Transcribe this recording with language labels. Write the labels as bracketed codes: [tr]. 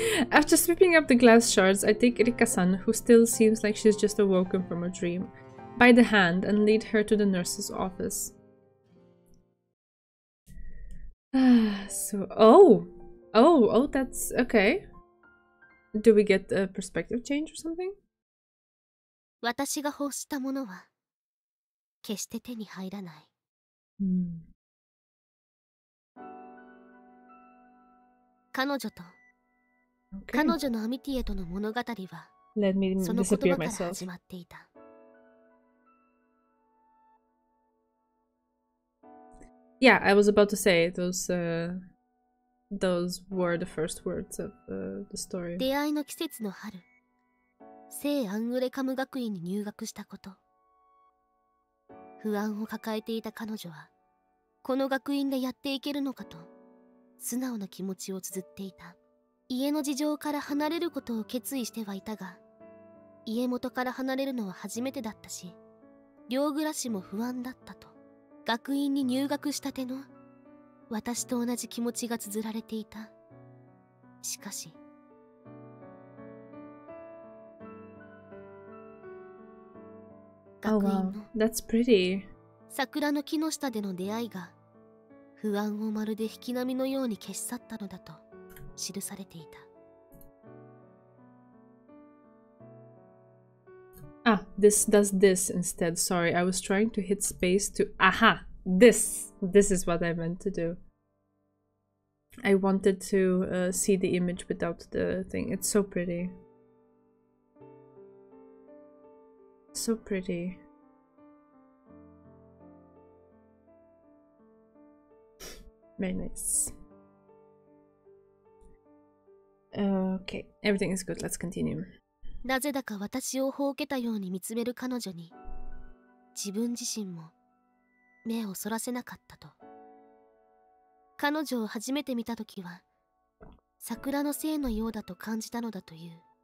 [en] After sweeping up the glass shards, I take Rika-san, who still seems like she's just awoken from a dream, by the hand and lead her to the nurse's office. Oh! Oh, that's okay. Do we get a perspective change or something? [ja] 私が欲したものは決して手に入らない。彼女と、彼女のアミティエとの物語は [en] Let me [ja] その [en] disappear [ja] 言葉から [en] myself. [ja] 始まっていた。 [en] Yeah, I was about to say those were the first words of the story. [ja] 出会いの季節の春、聖アングレカム学院に入学したこと。不安を抱えていた彼女は、この学院でやっていけるのかと、素直な気持ちを綴っていた。家の事情から離れることを決意してはいたが、家元から離れるのは初めてだったし、寮暮らしも不安だったと。学院に入学したての私と同じ気持ちが綴られていた。しかし、学院の [en] That's pretty. [ja] 桜の木の下での出会いが不安をまるで引き波のように消し去ったのだと記されていた。 [en] Ah, this does this instead. Sorry, I was trying to hit space to... Aha! This is what I meant to do. I wanted to see the image without the thing. It's so pretty. So pretty. Very nice. Okay, everything is good. Let's continue. [ja] なぜだか私をほうけたように見つめる彼女に、自分自身も目をそらせなかったと。彼女を初めて見たときは、桜の精のようだと感じたのだという。